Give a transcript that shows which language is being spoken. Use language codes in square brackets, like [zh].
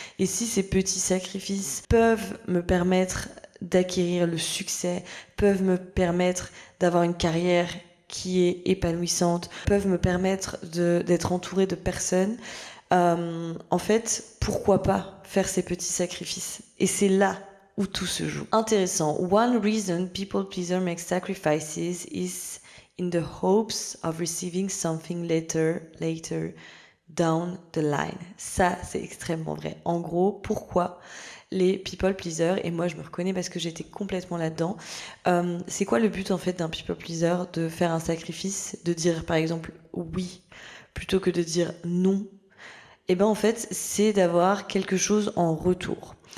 [fr] Et si ces petits sacrifices peuvent me permettre d'acquérir le succès, peuvent me permettre d'avoir une carrière qui est épanouissante, peuvent me permettre d'être entourée de personnes, en fait, pourquoi pas faire ces petits sacrifices? Et c'est là où tout se joue. Intéressant. [en] One reason people pleaser make sacrifices is in the hopes of receiving something later down the line. [fr] Ça, c'est extrêmement vrai. En gros, pourquoi les people pleasers, et moi je me reconnais parce que j'étais complètement là-dedans, c'est quoi le but en fait d'un people pleaser? De faire un sacrifice, de dire par exemple oui plutôt que de dire non. Et ben en fait, c'est d'avoir quelque chose en retour.